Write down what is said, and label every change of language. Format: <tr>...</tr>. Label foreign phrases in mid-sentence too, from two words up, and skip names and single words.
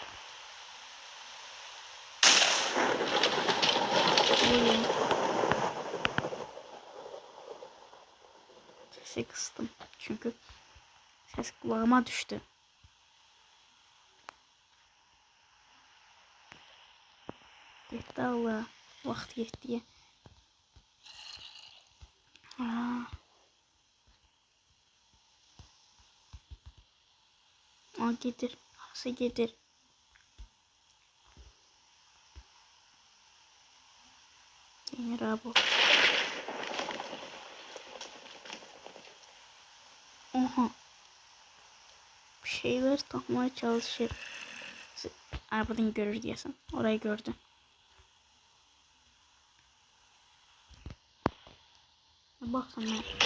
<tr>Sesi kıstım çünkü ses kulağıma düştü.</tr> <az>Yetti Allah, vaxt yetdi. Gedir, harasa gedir.</az> <tr>Demir abi. Oha. Bir şeyler takmaya çalışır. Arabadan görür diyesin. Orayı gördü. Bak sana.</tr>